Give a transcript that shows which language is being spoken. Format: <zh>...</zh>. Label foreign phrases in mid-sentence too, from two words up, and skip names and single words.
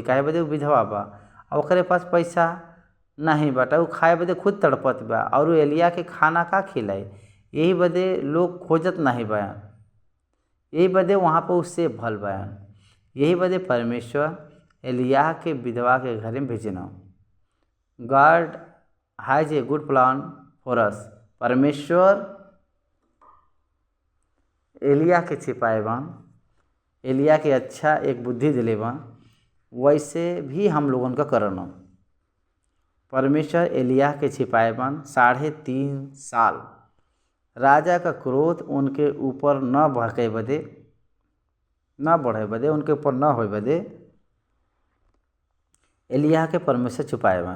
<bho>काहे बदे विधवा बा और ओकरे पास पैसा नहीं बाटे, वो खाए बदे खुद तड़पत बा और एलिया के खाना का खिलाई। यही बदे लोग खोजत नहीं बयान, यही बदे वहाँ पर उससे भल बयान। यही बदे परमेश्वर एलिया के विधवा के घर में भेजना।</bho> <en>God has a good plan for us.</en> <bho>परमेश्वर एलिया के छिपाए बा, एलिया के अच्छा एक बुद्धि दिले बा, वैसे भी हम लोगन का करना। परमेश्वर एलिया के छिपाए बन 3.5 साल राजा का क्रोध उनके ऊपर न बढ़े बदे उनके ऊपर न होए बदे एलिया के परमेश्वर छुपाए बन।</bho>